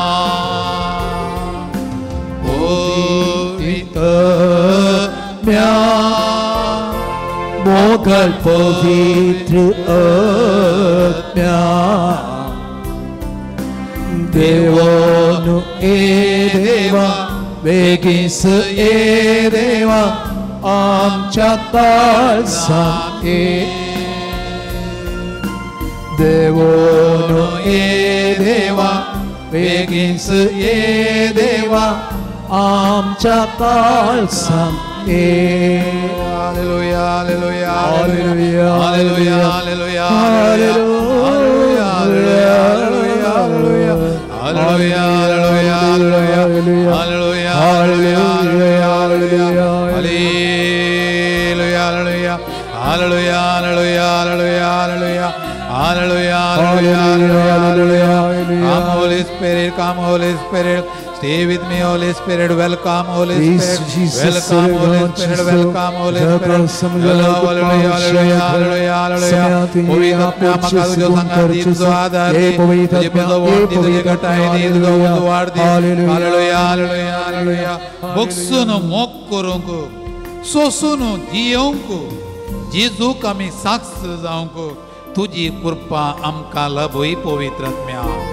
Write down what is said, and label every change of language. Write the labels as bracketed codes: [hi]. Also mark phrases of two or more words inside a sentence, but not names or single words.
[kok] पवित्रात्म्या मोगल पवित्र आत्म्या देवानु ए देवा बेगीस ए देवा आमच्या काळजात ये. देवानु ए देवा बेगीस ये देवा आमच्या काळजात ये. हालेलुया हालेलुया हालेलुया हालेलुया हालेलुया हालेलुया हालेलुया हालेलुया हालेलुया हालेलुया हालेलुया [en] Come Holy Spirit, come Holy Spirit, stay with me Holy Spirit, welcome Holy Spirit, welcome Holy Spirit, welcome Holy Spirit, hallelujah, hallelujah, hallelujah, [kok] पवित्रात्म्या म्हाका तुज्यो संगाती तुजो आदार दी, तुजी बळवंती तुजी घटाय दी, तुजो उजवाड दी, हालेलुया हालेलुया हालेलुया. भोगसून मोग करूंक सोसून जियोंक जेजूक आमी साक्ष जावंक तुजी कृपा आमकां लाभय पवित्रात्म्या.